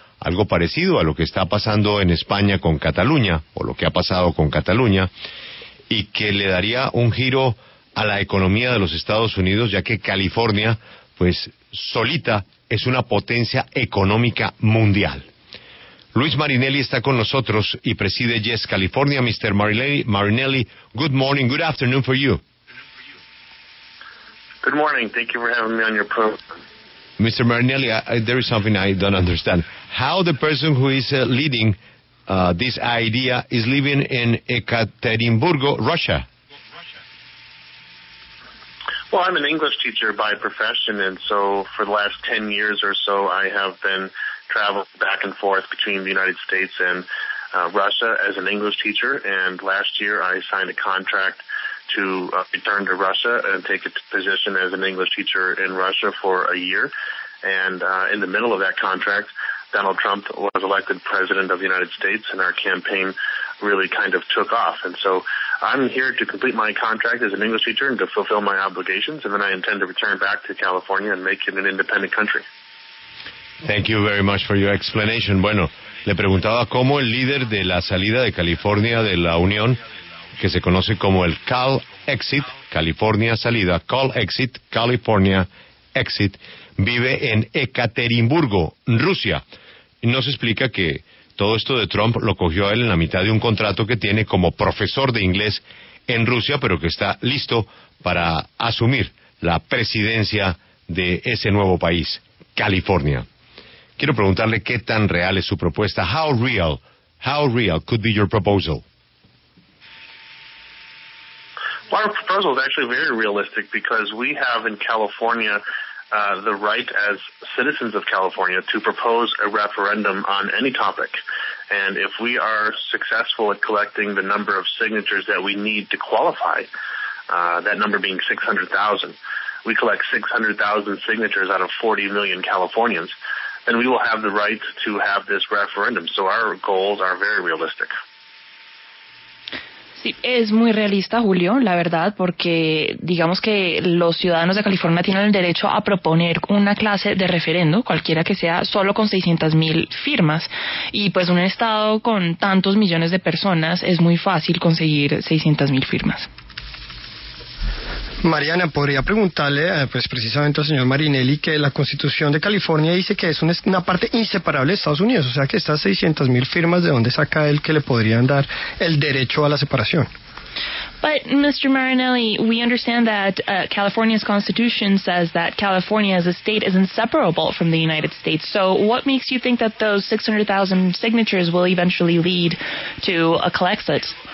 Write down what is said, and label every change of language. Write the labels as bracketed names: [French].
[Spanish] Algo parecido a lo que está pasando en España con Cataluña, o lo que ha pasado con Cataluña, y que le daría un giro a la economía de los Estados Unidos, ya que California, pues, solita es una potencia económica mundial. Luis Marinelli está con nosotros y preside Yes California. Mr. [English] Marinelli, good morning, good afternoon for you. Good morning. Thank you for having me on your program. Mr. Marinelli, there is something I don't understand. How the person who is leading this idea is living in Ekaterinburg, Russia? Well, I'm an English teacher by profession, and so for the last 10 years or so, I have been traveling back and forth between the United States and Russia as an English teacher, and last year I signed a contract to return to Russia and take a position as an English teacher in Russia for a year. And in the middle of that contract, Donald Trump was elected president of the United States, and our campaign really kind of took off. And so I'm here to complete my contract as an English teacher and to fulfill my obligations, and then I intend to return back to California and make it an independent country. Thank you very much for your explanation. [Spanish] Bueno, le preguntaba cómo el líder de la salida de California de la Unión, que se conoce como el Cal Exit, California salida, Cal Exit, California Exit, vive en Ekaterimburgo, Rusia. Y nos explica que todo esto de Trump lo cogió a él en la mitad de un contrato que tiene como profesor de inglés en Rusia, pero que está listo para asumir la presidencia de ese nuevo país, California. Quiero preguntarle qué tan real es su propuesta. [English] How real could be your proposal? Well, our proposal is actually very realistic because we have in California the right as citizens of California to propose a referendum on any topic. And if we are successful at collecting the number of signatures that we need to qualify, that number being 600,000, we collect 600,000 signatures out of 40 million Californians, then we will have the right to have this referendum. So our goals are very realistic. [Spanish] Sí, es muy realista, Julio, la verdad, porque digamos que los ciudadanos de California tienen el derecho a proponer una clase de referendo, cualquiera que sea, solo con 600,000 firmas. Y pues un estado con tantos millones de personas es muy fácil conseguir 600,000 firmas. Mariana, podría preguntarle pues precisamente al señor Marinelli que la Constitución de California dice que es una parte inseparable de Estados Unidos, o sea que estas 600,000 firmas, ¿de dónde saca él que le podrían dar el derecho a la separación? [English] But, Mr. Marinelli, we understand that California's constitution says that California as a state is inseparable from the United States. So what makes you think that those 600,000 signatures will eventually lead to a collexit?